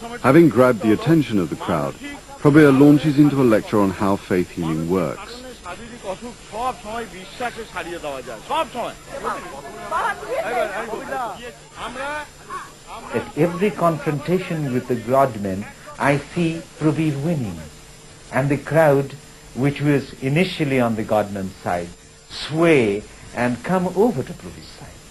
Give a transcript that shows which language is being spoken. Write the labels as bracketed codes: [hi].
[en] Having grabbed the attention of the crowd, Prabir launches into a lecture on how faith healing works. [bn] শারীরিক অসুখ সব সময় বিশ্বাসে সারিয়ে দেওয়া যায়, সব সময়। আমরা [en] that every confrontation with the godmen, I see Prabir winning. And the crowd, which was initially on the godman's side, sway and come over to Prabir's side.